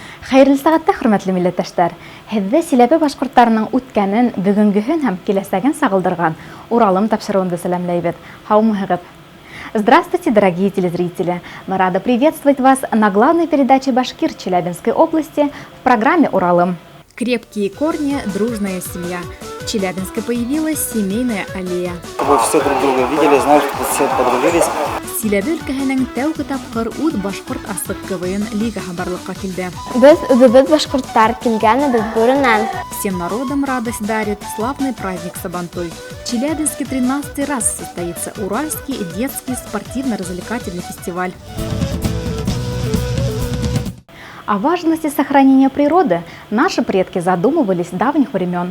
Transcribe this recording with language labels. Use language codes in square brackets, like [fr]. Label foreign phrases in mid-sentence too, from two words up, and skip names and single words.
[ba] Хәйрле сәгатьтә, хөрмәтле милләттәшләр. Һеҙҙе Силәбе башҡорттарының үткәнен, бөгөнгөһөн һәм киләсәген сағылдырған Уралым тапшырыуында сәләмләйбеҙ. Һаумыһығыҙ. [ru] Здравствуйте, дорогие телезрители! Мы рады приветствовать вас на главной передаче «Башкир» Челябинской области в программе «Уралым». Крепкие корни, дружная семья. В Челябинске появилась семейная аллея. Вы все друг друга видели, знали, что все подружились. [ba] Силәбе өлкәһенең тәүге тапҡыр үҙ башҡорт асыҡ КВН лигаһы барлыҡҡа килде. Без үҙебеҙ башҡорттар килгәнебеҙ бүренән. [ru] Всем народам радость дарит славный праздник Сабантуй. В Челябинске 13-й раз состоится Уральский детский спортивно-развлекательный фестиваль. О важности сохранения природы наши предки задумывались с давних времен.